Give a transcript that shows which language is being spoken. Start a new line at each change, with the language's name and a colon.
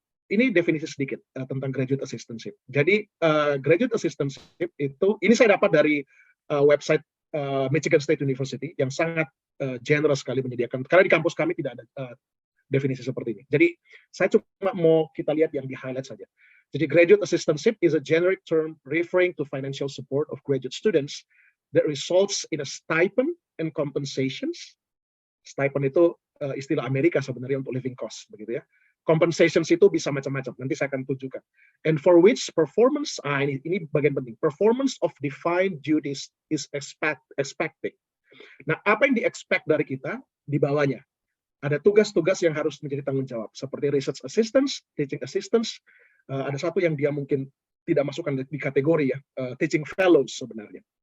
Indonesian: Ini definisi sedikit tentang graduate assistantship. Jadi graduate assistantship itu, ini saya dapat dari website Michigan State University yang sangat generous sekali menyediakan, karena di kampus kami tidak ada definisi seperti ini. Jadi saya cuma mau kita lihat yang di highlight saja.
English: Jadi graduate assistantship is a generic term referring to financial support of graduate students that results in a stipend and compensations.
Indonesian: Stipend itu istilah Amerika sebenarnya untuk living cost, begitu ya. Compensations itu bisa macam-macam. Nanti saya akan tunjukkan.
English: And for which performance,
Indonesian: ini bagian penting.
English: Performance of defined duties is expected.
Indonesian: Nah, apa yang di-expect dari kita di bawahnya? Ada tugas-tugas yang harus menjadi tanggung jawab, seperti research assistants, teaching assistants. Ada satu yang dia mungkin tidak masukkan di kategori ya, teaching fellows sebenarnya.